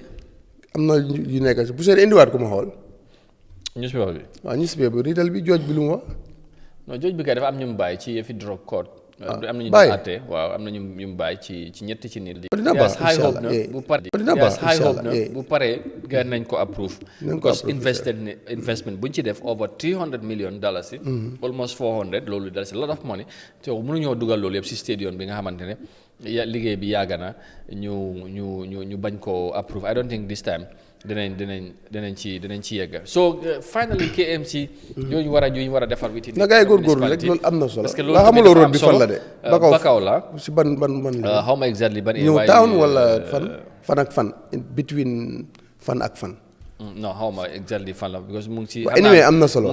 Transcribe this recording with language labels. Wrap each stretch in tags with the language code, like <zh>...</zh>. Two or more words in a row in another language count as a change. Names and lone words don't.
<wo>am na yu nekk si bu séeréer indiwaat ko ma xool. newspaper bi. waaw newspaper bi riital bi jooj bi lu mu wax. non jooj bi kay dafa am ñu mu bàyyi ci yëfi</wo> <en>drug court.</en> <wo>am na ñu àtte waaw am na ñu mu bàyyi ci ñetti ci nit. dina baax</wo> <ar>incha allah</ar> <wo>bu paree gars nañ ko approve.</wo> <en>because investment</en> <wo>bu ñu ci def</wo> <en>over $300 million.</en> <wo>almost 400 loolu dalasi</wo> <en>a lot of money</en> <wo>te mënuñoo dugal loolu yëpp si stadium bi nga xamante ne liggéey bi yàgg na ñu bañ koo approve</wo> <en>I don't think this time</en> <wo>dinañ ci yegg so finally KMC. yooyu war a defar witi. na gars yi góorgóorlu rek loolu am na solo. parce que loolu xamuloo road bi fan la de. Bakaw la si ban. xaw ma exactly ban. New Town wala fan ak fan between fan ak fan. non xaw ma exactly fan la because mu ngi ci. anyway am na solo</wo>